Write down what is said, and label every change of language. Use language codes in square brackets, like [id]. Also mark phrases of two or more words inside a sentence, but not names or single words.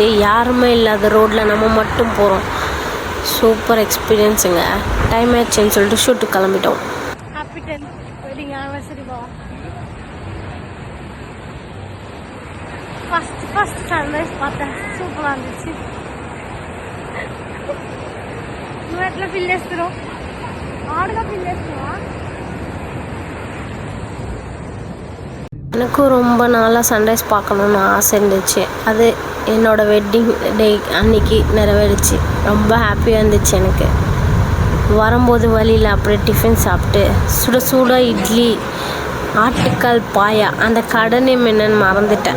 [ta] யாருமே இல்லாத ரோட்டில் நம்ம மட்டும் போகிறோம். [en] super experienceங்க. [ta] டைம் ஆயிடுச்சுன்னு சொல்லிட்டு ஷூட்டுக்கு கிளம்பிட்டோம். [en] happy 10th wedding anniversary [ta] பா. [en] first sunrise [ta] பார்த்தேன். சூப்பராக இருந்துச்சு. [te] నువ్వు ఎట్లా ఫీల్ చేస్తున్నావు? ఆడుగా ఫీల్ చేస్తున్నావా? [ta] எனக்கும் ரொம்ப நாளாக சன்ரைஸ் பார்க்கணுன்னு ஆசை இருந்துச்சு. அது என்னோடய வெட்டிங் டே அன்னைக்கு நிறைவேறிச்சு. ரொம்ப ஹாப்பியாக இருந்துச்சு எனக்கு. வரும்போது வழியில் அப்படியே டிஃபன் சாப்பிட்டு சுட சுட இட்லி, ஆட்டுக்கால் பாயா, அந்த கடை நேம் என்னன்னு மறந்துட்டேன்.